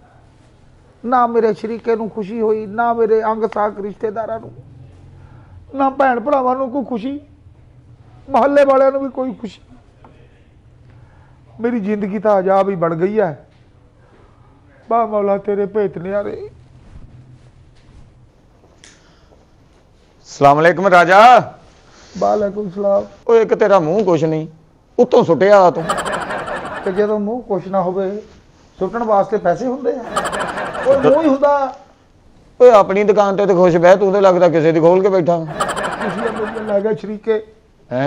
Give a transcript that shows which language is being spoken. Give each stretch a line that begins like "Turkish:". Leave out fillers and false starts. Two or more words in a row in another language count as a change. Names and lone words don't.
Punjabi: نہ میرے شریکے نوں خوشی ہوئی، نہ میرے انگ ساک رشتہداراں نوں، نہ بھین بھراواں نوں کوئی خوشی، محلے والیاں نوں بھی کوئی خوشی.
Urdu: میری زندگی تو عذاب ہی بڑھ گئی ہے.
Punjabi: واہ مولا تیرے بھیت نیارے.
Urdu: سلام علیکم راجہ. وعلیکم سلام.
Punjabi: ਉਹ ਇੱਕ ਤੇਰਾ ਮੂੰਹ ਕੁਛ ਨਹੀਂ, ਉੱਤੋਂ ਸੁੱਟਿਆ ਤੂੰ। ਤੇ ਜਦੋਂ ਮੂੰਹ ਕੁਛ ਨਾ ਹੋਵੇ ਸੁੱਟਣ ਵਾਸਤੇ ਪੈਸੇ ਹੁੰਦੇ ਆ? ਉਹ ਮੂੰਹ ਹੀ ਹੁੰਦਾ। ਓਏ ਆਪਣੀ ਦੁਕਾਨ ਤੇ ਖੁਸ਼ ਬਹਿ, ਤੂੰ ਤੇ ਲੱਗਦਾ ਕਿਸੇ ਦੀ ਖੋਲ ਕੇ ਬੈਠਾ। ਖੁਸ਼ੀਆਂ ਮੇਰੀਆਂ ਲੈ ਗਏ ਸ਼ਰੀਕੇ। ਹੈ